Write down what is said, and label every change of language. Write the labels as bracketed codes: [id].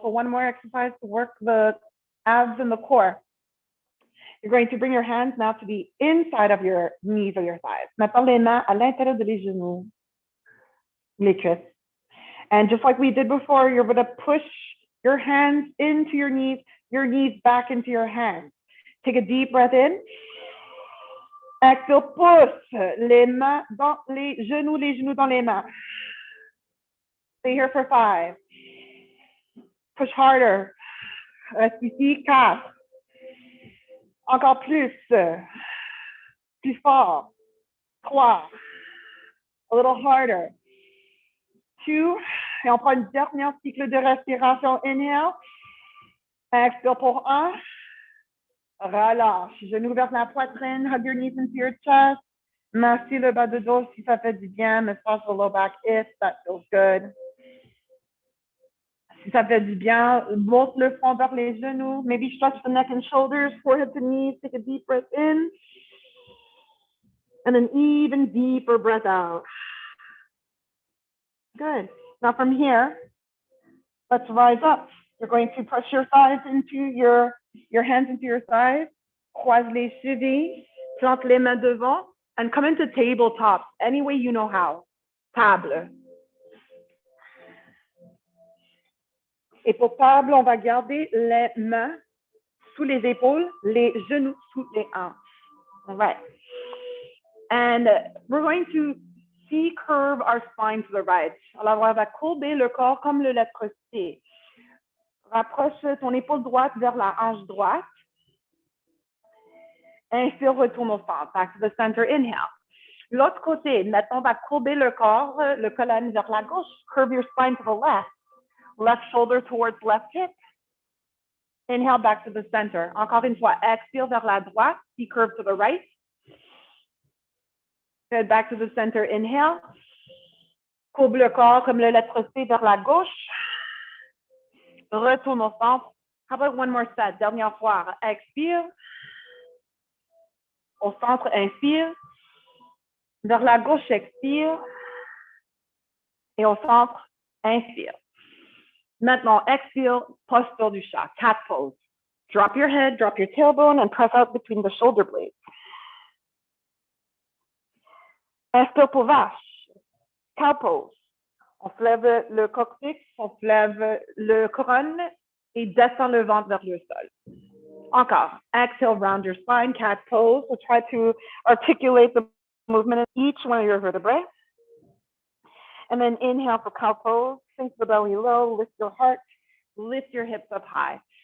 [en] So one more exercise to work the abs and the core. You're going to bring your hands now to the inside of your knees or your thighs. [fr] Maintenant les mains à l'intérieur de les genoux, les cuisses. [en] And just like we did before, you're going to push your hands into your knees back into your hands. Take a deep breath in. Exhale, [fr] pousse les mains dans les genoux dans les mains. [en] Stay here for 5. Push harder. [fr] Reste ici, 4. Encore plus. Plus fort. 3. [en] A little harder. [fr] 2. Et on prend une dernière cycle de respiration. [en] Inhale. [fr] Expire pour 1. Relâche. Genoux vers la poitrine. [en] Hug your knees into your chest. [fr] Massez le bas de dos si ça fait du bien. [en] Massage the low back if that feels good. [fr] Si ça fait du bien, monte le front vers les genoux. [en] Maybe stretch the neck and shoulders, forehead to knees. Take a deep breath in. And an even deeper breath out. Good. Now from here, let's rise up. You're going to press your thighs into your hands into your thighs. [fr] Croise les chevilles. Plante les mains devant. [en] And come into tabletop any way you know how. Table. [fr] Et pour table, on va garder les mains sous les épaules, les genoux sous les hanches. [en] All right. And we're going to C-curve our spine to the right. [fr] Alors, on va courber le corps comme le lettre C. Rapproche ton épaule droite vers la hanche droite. Inspire, retourne au centre. [en] Back to the center, inhale. [fr] L'autre côté, maintenant, on va courber le corps, le colonne vers la gauche. [en] Curve your spine to the left. Left shoulder towards left hip. Inhale, back to the center. [fr] Encore une fois, expire vers la droite. [en] C-curve to the right. Good, back to the center, inhale. [fr] Courbe le corps comme le lettre C vers la gauche. Retourne au centre. [en] How about one more set? [fr] Dernière fois. Expire. Au centre, inspire. Vers la gauche, expire. Et au centre, inspire. Maintenant, expire, posture du chat, cat pose. [en] Drop your head, drop your tailbone, and press out between the shoulder blades. [fr] Inspire pour vache, cow pose. On se lève le coccyx, on se lève le couronne et descend le ventre vers le sol. Encore. [en] Exhale, round your spine, cat pose. So try to articulate the movement in each one of your vertebrae. And then inhale for cow pose. Sink the belly low, lift your heart, lift your hips up high.